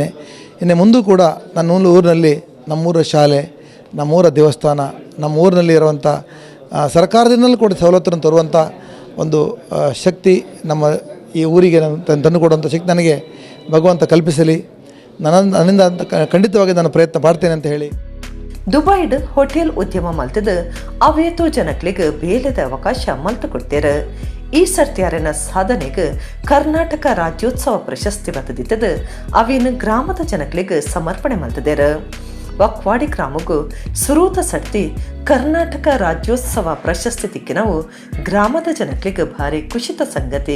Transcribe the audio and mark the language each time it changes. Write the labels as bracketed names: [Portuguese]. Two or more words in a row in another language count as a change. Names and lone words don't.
[Kannada] ಇನ್ನು ಮುಂದೂ ಕೂಡ ನನ್ನ ಊರಿನಲ್ಲಿ ನಮ್ಮೂರ ಶಾಲೆ, ನಮ್ಮೂರ ದೇವಸ್ಥಾನ, ನಮ್ಮ ಊರಿನಲ್ಲಿ ಇರುವಂಥ ಸರ್ಕಾರದಿಂದಲೂ ಕೂಡ ಸವಲತ್ತನ್ನು ತರುವಂಥ ಒಂದು ಶಕ್ತಿ ನಮ್ಮ ಈ ಊರಿಗೆ ತಂದು ಕೊಡುವಂಥ ಶಕ್ತಿ ನನಗೆ ಭಗವಂತ ಕಲ್ಪಿಸಲಿ. ನನ್ನಿಂದ ಖಂಡಿತವಾಗಿ ನಾನು ಪ್ರಯತ್ನ ಮಾಡ್ತೇನೆ ಅಂತ ಹೇಳಿ. [Tulu] ದುಬೈಡ್ ಹೋಟೆಲ್ ಉದ್ಯಮ ಮಲ್ತದ ಅವೇತೋ ಜನಕ್ಲಿಗ್ ಬೇಲೆದ ಅವಕಾಶ ಮಲ್ತು ಕೊಡ್ತೇರ. ಈ ಸರ್ತಿಯಾರನ ಸಾಧನೆಗೆ ಕರ್ನಾಟಕ ರಾಜ್ಯೋತ್ಸವ ಪ್ರಶಸ್ತಿ ಬತ್ತದಿತ್ತದ ಅವೇನು ಗ್ರಾಮದ ಜನಕ್ಲಿಗ್ ಸಮರ್ಪಣೆ ಮಲ್ತದೇರ. ವಕ್ವಾಡಿ ಗ್ರಾಮಗೂ ಸುರೂತ ಸಡ್ತಿ ಕರ್ನಾಟಕ ರಾಜ್ಯೋತ್ಸವ ಪ್ರಶಸ್ತಿ ತಿಕ್ಕಿನವು ಗ್ರಾಮದ ಜನಕ್ಲಿಗ್ ಭಾರಿ ಖುಷಿತ ಸಂಗತಿ.